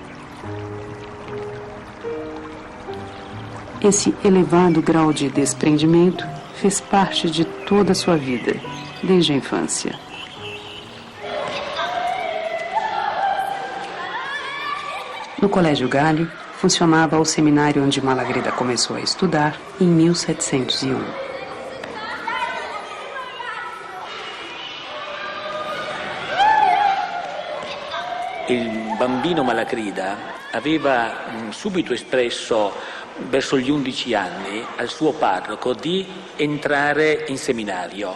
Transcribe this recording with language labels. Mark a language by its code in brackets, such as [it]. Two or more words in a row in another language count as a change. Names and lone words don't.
[pt] Esse elevado grau de desprendimento fez parte de toda a sua vida, desde a infância. No Colégio Galho, funcionava o seminário onde Malagrida começou a estudar em 1701. [it] Il bambino Malagrida aveva subito espresso verso gli 11 anni al suo parroco di entrare in seminario.